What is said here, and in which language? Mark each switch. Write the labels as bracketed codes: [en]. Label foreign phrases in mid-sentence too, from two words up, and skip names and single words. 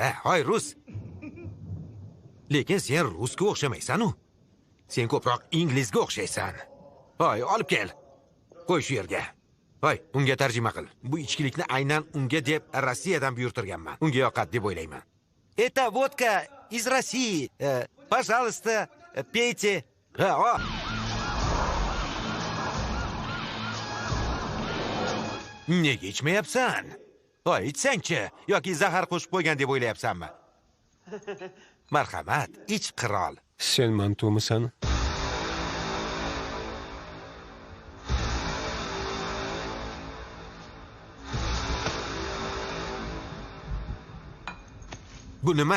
[uz] Hoy, rus. Lekin sen rusga o'xshamaysan-u. Sen ko'proq inglizga o'xshaysan. Hoy, olib kel. Qo'y shu yerga. Hoy, unga tarjima qil. Bu ichkilikni aynan unga deb Rossiyadan buyurtirganman. Unga yoqadi deb o'ylayman. [ru] Это водка из России. Пожалуйста, пейте. [uz] Nega ichmayapsan? Hoy, ichsang-chi, yoki zahar qo'shib qo'ygan deb o'ylayapsanmi? Marhamat, ich qirol. Sen Mantumisan? Bu nima?